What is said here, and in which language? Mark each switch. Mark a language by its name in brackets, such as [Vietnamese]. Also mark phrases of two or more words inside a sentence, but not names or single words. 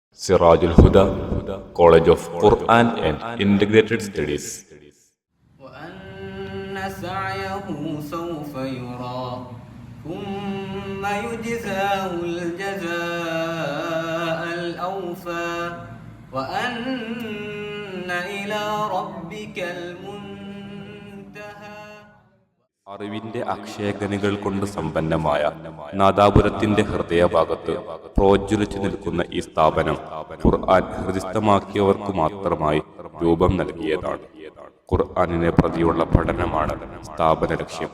[English] Siraj al-Huda, College of Quran and Integrated Studies. [Arabic] وأن سعيه سوف يرى ثم يجزاه الجزاء الأوفى وأن إلى ربك المنتهى. [Malayalam] അറിവിന്റെ അക്ഷയഖനികൾ കൊണ്ട് സമ്പന്നമായ നാദാപുരത്തിന്റെ ഹൃദയഭാഗത്ത് പ്രോജ്വലിച്ചു നിൽക്കുന്ന ഈ സ്ഥാപനം ഖുർആൻ ഹൃദിസ്ഥമാക്കിയവർക്കു മാത്രമായി രൂപം നൽകിയതാണ്. ഖുർആനിനെ പ്രതിയുള്ള പഠനമാണ് സ്ഥാപന ലക്ഷ്യം.